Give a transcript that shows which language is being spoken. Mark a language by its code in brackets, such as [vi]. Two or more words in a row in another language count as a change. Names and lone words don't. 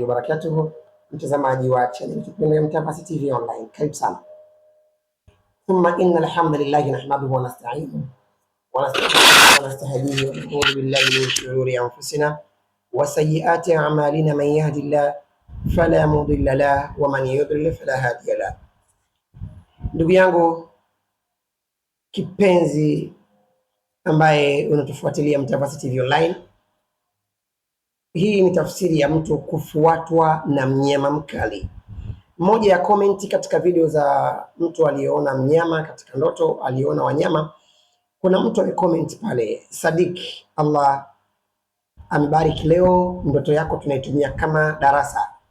[sw] wabarakatuh, mtazamaji wa channel kipindi ya Mtavassy TV online, karibu sana. [ar] ثم إن الحمد لله نحمده ونستعينه ونستهديه ونعوذ بالله من شرور أنفسنا وسيئات أعمالنا، من يهده الله فلا مضل له ومن يضلل فلا هادي له. [sw] Ndugu yangu kipenzi ambaye unatufuatilia Mtavassy TV online, hii ni tafsiri ya mtu kufuatwa na mnyama mkali. Moja ya komenti katika video za mtu aliyeona mnyama katika ndoto, aliona wanyama, kuna mtu amecomment pale, Sadik, Allah amebariki, leo ndoto yako tunaitumia kama darasa.